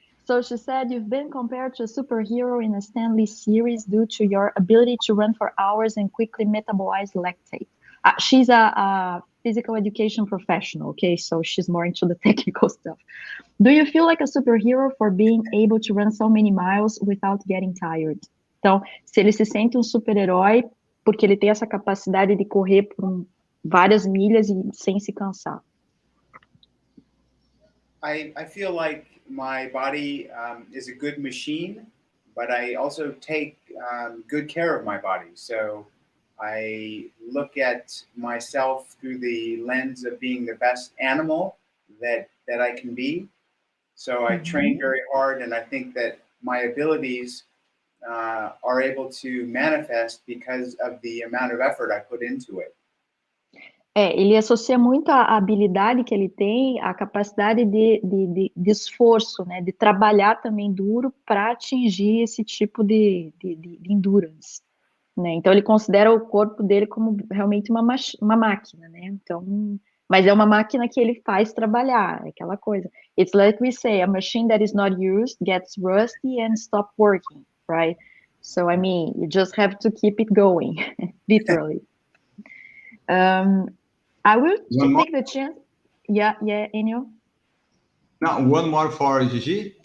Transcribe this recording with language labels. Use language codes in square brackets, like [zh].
[en] So she said, you've been compared to a superhero in a Stan Lee series due to your ability to run for hours and quickly metabolize lactate. She's a physical education professional, okay? So she's more into the technical stuff. Do you feel like a superhero for being able to run so many miles without getting tired? [pt] Então, se ele se sente um super-herói porque ele tem essa capacidade de correr por várias milhas e sem se cansar. [en] I feel like my body is a good machine, but I also take good care of my body. So I look at myself through the lens of being the best animal that I can be. So I train very hard, and I think that my abilities are able to manifest because of the amount of effort I put into it. [pt] Ele associa muito a habilidade que ele tem, a capacidade de esforço, né, de trabalhar também duro para atingir esse tipo de endurance. né? Então ele considera o corpo dele como realmente uma máquina, né? Então, mas é uma máquina que ele faz trabalhar, é aquela coisa. [en] It's like we say, a machine that is not used gets rusty and stop working, right? So I mean, you just have to keep it going, literally. I will take the chance. Yeah, Enio. No, one more for Gigi.